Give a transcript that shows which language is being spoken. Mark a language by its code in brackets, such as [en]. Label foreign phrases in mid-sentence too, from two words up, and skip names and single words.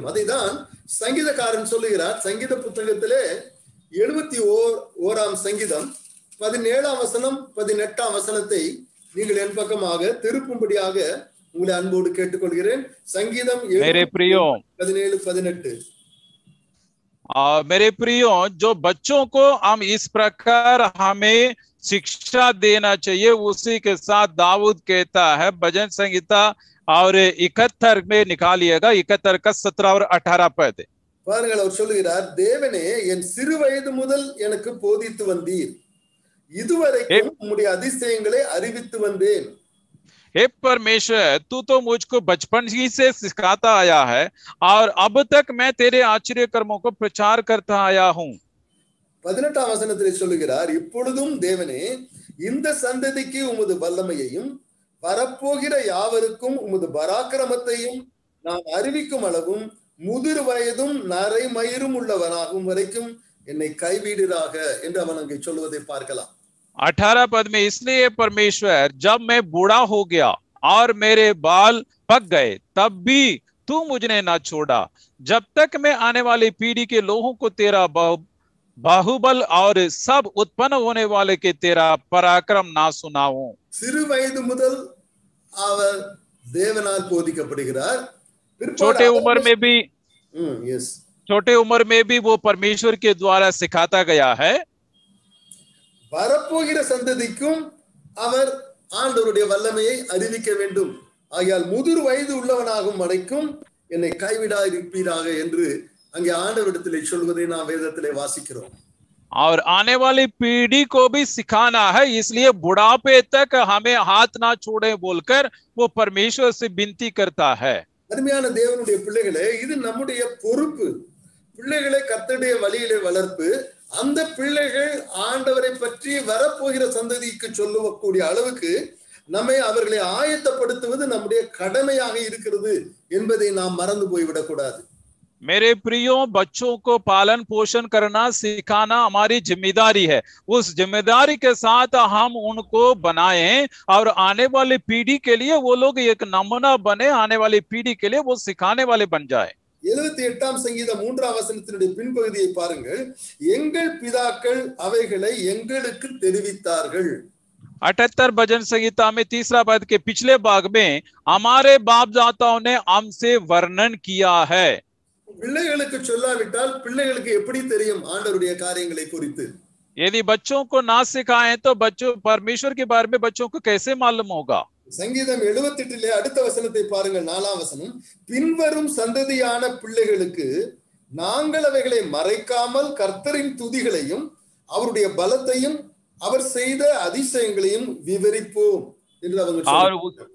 [ta] அதைதான் சங்கீதக்காரன் சொல்லுகிறார்। சங்கீத புத்தகத்திலே 71ஆம் சங்கீதம் 17ஆம் வசனம் 18ஆம் வசனத்தை நீங்கள் என் பக்கமாக திருப்பும்படியாக உங்களை அன்போடு கேட்டுக்கொள்கிறேன்। சங்கீதம் 17:18। [hi] मेरे प्रियो, जो बच्चों को हम इस प्रकार हमें शिक्षा देना चाहिए, उसी के साथ दाऊद कहता है भजन संहिता और 71 में निकालिएगा, 71 का 17 और 18 पद। [ta] பாருங்கள், அவர் சொல்லுகிறார், தேவனே என் சிறு வயது முதல் எனக்கு போதித்து வந்தீர், இதுவரைக்கும் உம்முடைய அதிசயங்களை அறிவித்து வந்தேன்। [hi] हे परमेश्वर, तू तो मुझको बचपन ही से सिखाता आया है और अब तक मैं तेरे आश्चर्य कर्मों को प्रचार करता आया हूं। [ta] 18ஆம் வசனத்திலே சொல்லுகிறார், இப்பொழுதும் தேவனே இந்த சந்ததிக்கு உமது வல்லமையையும் வரப்போகிற யாவருக்கும் உமது பராக்கிரமத்தையும் நான் அறிவிக்கும் அளவும் முதிர் வயதும் நரை மயிரும் உள்ளவனாகும் வரைக்கும் என்னை கைவிடுறாக என்று அவன் அங்கே சொல்லுவதை பார்க்கலாம்। [hi] 18 पद में, इसलिए परमेश्वर जब मैं बूढ़ा हो गया और मेरे बाल पक गए, तब भी तू मुझे ना छोड़ा, जब तक मैं आने वाली पीढ़ी के लोगों को तेरा बाहुबल और सब उत्पन्न होने वाले के तेरा पराक्रम ना सुनाऊं। [ta] சிறு வயது முதல் அவர் தேவனால் போதிக்கப்படுகிறார். பிற்பாடு [hi] छोटे उम्र [ta] அவருடைய [hi] में भी [ta] எஸ் [hi] छोटे उम्र में भी वो परमेश्वर के द्वारा सिखाता गया है। [ta] வரப்போகிற சந்ததிக்கும் அவர் ஆண்டவருடைய வல்லமையை அறிவிக்க வேண்டும். ஆகையால் முதிர் வயது உள்ளவனாகும் வரைக்கும் என்னை கைவிடா இருப்பீராக என்று அங்கே ஆண்டவரிடத்திலே சொல்வதை நாம் வேதத்திலே வாசிக்கிறோம். [hi] और आने वाली पीढ़ी को भी सिखाना है, इसलिए बुढ़ापे तक हमें हाथ ना छोड़े बोलकर वो परमेश्वर से विनती करता है। [ta] அருமையான தேவனுடைய பிள்ளைகளே, இது நம்முடைய பொறுப்பு. பிள்ளைகளை கர்த்தருடைய வழியிலே வளர்ப்பு, அந்த பிள்ளைகள் ஆண்டவரை பற்றி வரப்போகிற சந்ததிக்கு சொல்லக்கூடிய அளவுக்கு நம்மை அவர்களை ஆயத்தப்படுத்துவது நம்முடைய கடமையாக இருக்கிறது என்பதை நாம் மறந்து போய்விடக் கூடாது. [hi] मेरे प्रियो, बच्चों को पालन पोषण करना सिखाना हमारी जिम्मेदारी है। उस जिम्मेदारी के साथ हम उनको बनाएं और आने वाली पीढ़ी के लिए वो लोग एक नमूना बने, आने वाली पीढ़ी के लिए वो सिखाने वाले बन जाए। [ta] 78ஆம் சங்கீதம் 3ஆம் வசனத்தினுடைய பின்பகுதியை பாருங்கள். எங்கள் பிதாக்கள் அவைகளை எங்களுக்கு தெரிவித்தார்கள். [hi] 78 भजन संहिता में तीसरा पद के पिछले भाग में हमारे बाप दाताओं ने हमसे वर्णन किया है। [ta] பிள்ளைகளுக்கு சொல்லாவிட்டால் பிள்ளைகளுக்கு எப்படி தெரியும் ஆண்டவருடைய காரியங்களை குறித்து? [hi] यदि बच्चों को ना सिखाएं तो बच्चों परमेश्वर के बारे में बच्चों को कैसे मालूम होगा? [ta] சங்கீதம் 78 அடுத்த வசனத்தை பாருங்கள், 4ஆம் வசனம். பின்வரும் சந்ததியான பிள்ளைகளுக்கு நாங்கள் அவைகளை மறைக்காமல் கர்த்தரின் துதிகளையும் அவருடைய பலத்தையும் அவர் செய்த அதிசயங்களையும் விவரிப்போம் என்று அவங்க சொல்றாங்க.